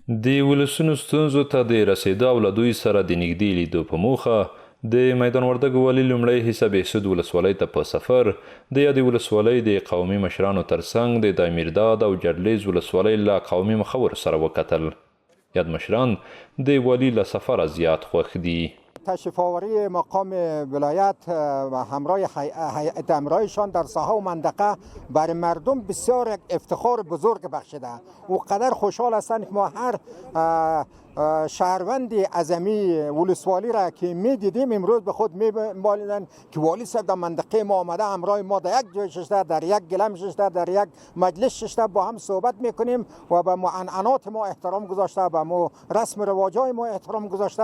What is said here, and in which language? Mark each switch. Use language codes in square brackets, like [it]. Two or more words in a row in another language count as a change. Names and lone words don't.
[ps] د ولسونو ستونزو ته د رسېدو او له دوی سره د نږدې لیدو په موخه د میدان وردګو والي لومړی حصه بهسود ولسوالۍ ته په سفر د یادې ولسوالۍ د قومي مشرانو ترڅنګ د دایمیرداد او جرلیز ولسوالۍ له قومي مخورو سره وکتل. یاد مشران د والي له سفره زیات خوښ دي. [fa] تشریف آوری مقام ولایت و همراه هیئت امرایشان در ساحه و منطقه برای مردم بسیار یک افتخار بزرگ بخشیده. او قدر خوشحال هستند که ما هر شهروند عظمی ولسوالی را که می دیدیم امروز به خود می بالیدن که والی صاحب در منطقه ما آمده، همراه ما در یک جای ششته، در یک گلم ششته، در یک مجلس ششته با هم صحبت میکنیم و به معنعنات ما احترام گذاشته، به ما رسم رواجای ما احترام گذاشته.